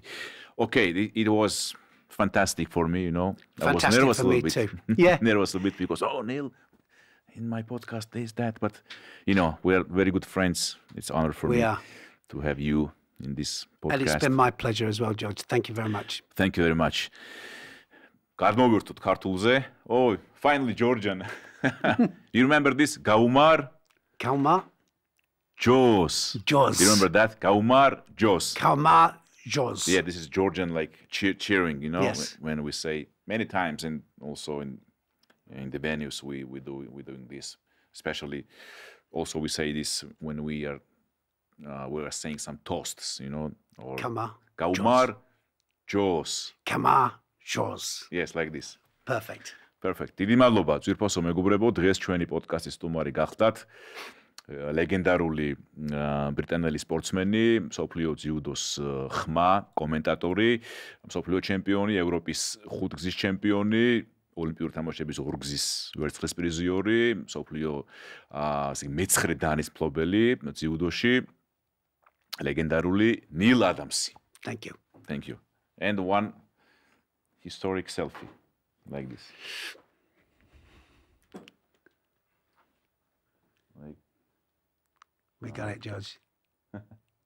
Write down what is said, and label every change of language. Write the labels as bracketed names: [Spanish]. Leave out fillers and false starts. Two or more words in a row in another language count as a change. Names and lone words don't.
[English] Okay, it was fantastic for me, you know. Fantastic I was nervous for a little me bit. too. Yeah, nervous a bit because Neil, in my podcast this that, but you know, we're very good friends. It's an honor for me to have you in this podcast. And it's been my pleasure as well, George. Thank you very much. Thank you very much. [Georgian] Გადმოვირთვით ქართულზე. [English] Oh, finally Georgian. You remember this? [Georgian] Gaumar Jos. Jos. [English] You remember that? Gaumar Jos. [Georgian] Gaumar Jos. [English] Yeah, this is Georgian, like cheering, you know, yes. when we say many times, and also in the venues we're doing this. Especially, also we say this when we are saying some toasts, you know, or Gaumar Jos. [Georgian] Gaumar Jos. [English] Yes, like this. Perfect. [Georgian] დიდი მადლობა ძვირფასო მეგობრებო, დღეს ჩვენი პოდკასტის სტუმარი გახდათ ლეგენდარული ბრიტანელი სპორტსმენი, მსოფლიო ჯუდოს ხმა, კომენტატორი, მსოფლიო ჩემპიონი, ევროპის ხუთგზის ჩემპიონი, ოლიმპიური თამაშების ორგზის ვერცხლის პრიზიორი, მსოფლიო მეცხრე დანის მფლობელი ჯუდოში, ლეგენდარული ნილ ადამსი. [English] Thank you. Thank you. And one historic selfie. Like this. We got it, George.